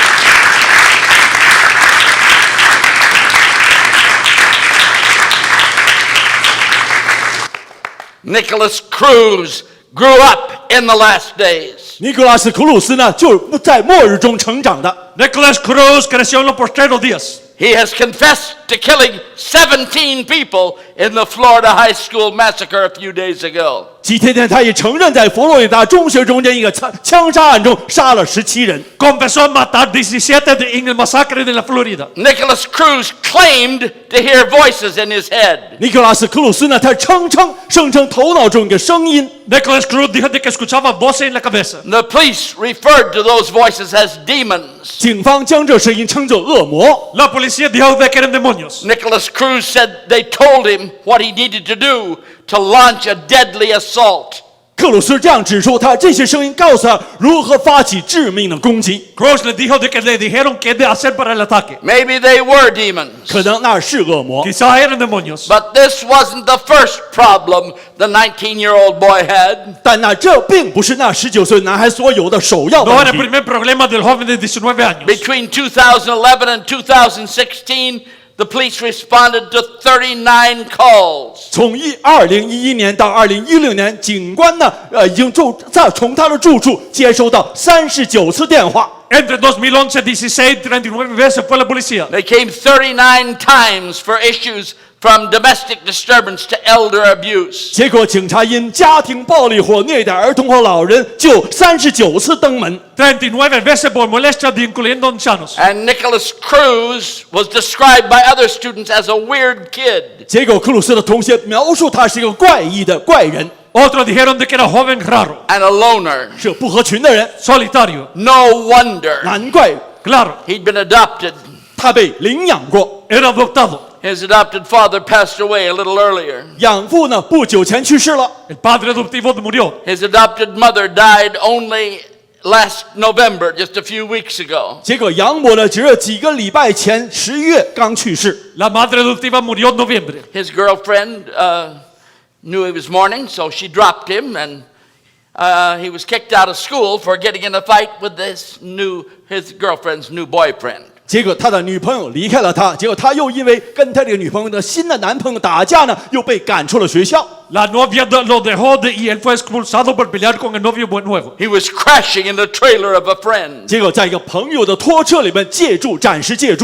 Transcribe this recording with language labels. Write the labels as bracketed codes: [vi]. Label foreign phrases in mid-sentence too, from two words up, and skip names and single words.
[en] Nicholas Cruz grew up in the last days. [zh] 尼古拉斯·库鲁斯呢，就是在末日中成长的。 [es] Nicholas Cruz creció en los postreros días. [en] He has confessed to killing 17 people in the Florida high school massacre a few days ago. [zh] 几天前，他也承认在佛罗里达中学中间一个枪杀案中杀了17人。 [es] Confesó matar 17 en el masacre de la Florida. [en] Nicholas Cruz claimed to hear voices in his head. [zh] 尼古拉斯·克鲁斯呢，他声称头脑中有个声音。 [es] Nicholas Cruz dijo de que escuchaba voces en la cabeza. [en] The police referred to those voices as demons. [zh] 警方将这声音称作恶魔。 [es] La policía dijo de que eran demonios. [en] Nicholas Cruz said they told him what he needed to do to launch a deadly assault. [zh] 克鲁斯这样指出，这些声音告诉他如何发起致命的攻击。 [es] Cruz le dijo de que le dijeron qué de hacer para el ataque. [en] Maybe they were demons. [zh] 可能那是恶魔， [es] Quizás eran demonios. [en] But this wasn't the first problem the 19-year-old boy had. [zh] 但这并不是那19岁男孩所有的首要 [es] No [zh] 问 [es] era el [zh] 题。 [es] primer problema del joven de 19 años. [en] Between 2011 and 2016, the police responded to 39 calls. [zh] 从2011年到2016年，警官呢，已经从他的住处接收到39次电话。 [es] Entre 2011 y 16, 39 veces fue la policía. [en] They came 39 times for issues from domestic disturbance to elder abuse. [zh] 结果警察因家庭暴力或虐待儿童或老人，就39次登门。 [es] 39 veces por molestias incluyendo ancianos. [en] And Nicholas Cruz was described by other students as a weird kid. [zh] 结果克鲁斯的同学描述他是一个怪异的怪人， [es] Otros dijeron de que era joven raro, [en] And a loner. [zh] 是不合群的人。 [es] solitario. [en] No wonder. [zh] 难怪 [es] Claro, [en] He'd been adopted. [zh] 他被领养过， [es] era adoptado. [en] His adopted father passed away a little earlier. [zh] 养父呢不久前去世了。 [es] El padre adoptivo murió. [en] His adopted mother died only last November, just a few weeks ago. [zh] 结果养母呢，只有几个礼拜前11月刚去世。 [es] La madre adoptiva murió en noviembre. [en] His girlfriend knew he was mourning, so she dropped him, and he was kicked out of school for getting in a fight with his girlfriend's new boyfriend. [zh] 结果他的女朋友离开了他，结果他又因为跟他这个女朋友的新的男朋友打架呢，又被赶出了学校。 [es] La novia lo dejó y él fue expulsado por pelear con el novio nuevo. [en] He was crashing in the trailer of a friend. [zh] 结果在一个朋友的拖车里面暂时借住。